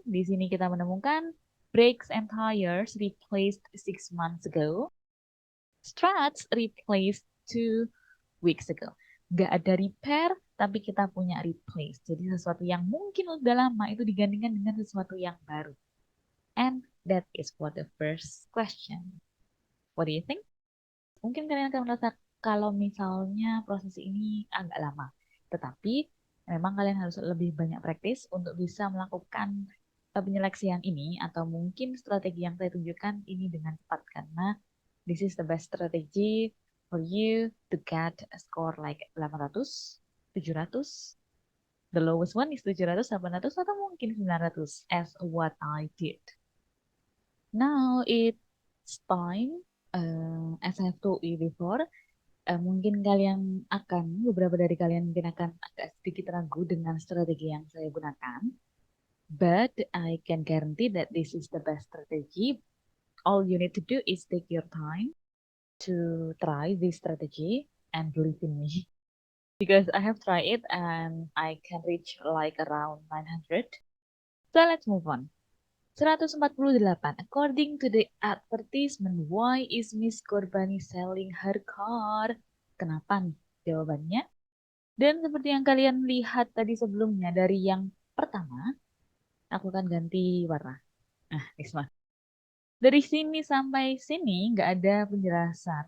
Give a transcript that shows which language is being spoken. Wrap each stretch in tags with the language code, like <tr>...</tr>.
<id>Di sini kita menemukan</id> <en>brakes and tires replaced 6 months ago. Struts replaced 2 weeks ago.</en> <id>Gak ada repair, tapi kita punya replace. Jadi sesuatu yang mungkin udah lama itu digantikan dengan sesuatu yang baru.</id> <en>And that is for the first question. What do you think?</en> <id>Mungkin kalian akan merasa kalau misalnya proses ini agak lama. Tetapi memang kalian harus lebih banyak praktis untuk bisa melakukan penyeleksian ini atau mungkin strategi yang saya tunjukkan ini dengan cepat karena</id> <en>this is the best strategy for you to get a score like 800, 700. The lowest one is 700, 800</en> <id>atau mungkin</id> <en>900 as what I did. Now it's time, as I have told you before,</en> <id>mungkin beberapa dari kalian mungkin akan agak sedikit ragu dengan strategi yang saya gunakan.</id> <en>But I can guarantee that this is the best strategy. All you need to do is take your time to try this strategy and believe in me. Because I have tried it and I can reach like around 900. So let's move on. 148. According to the advertisement, why is Miss Korbani selling her car?</en> <id>Kenapa nih jawabannya? Dan seperti yang kalian lihat tadi sebelumnya dari yang pertama, aku akan ganti warna. Nah, Isma. Dari sini sampai sini nggak ada penjelasan.</id>